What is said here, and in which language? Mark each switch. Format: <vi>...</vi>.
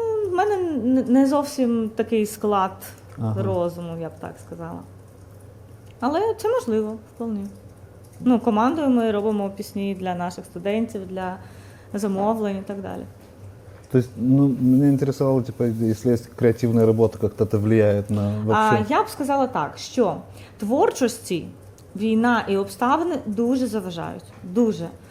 <uk>В мене не зовсім такий склад розуму, я б так сказала. Але це можливо, вполне. Командою ми робимо пісні для наших студентів, для замовлень і так далі.</uk> <ru>То есть, меня интересовало, если есть креативная работа, как-то это влияет на вообще...</ru> <uk>Я б сказала так, що творчості війна і обставини дуже заважають. Дуже.</uk>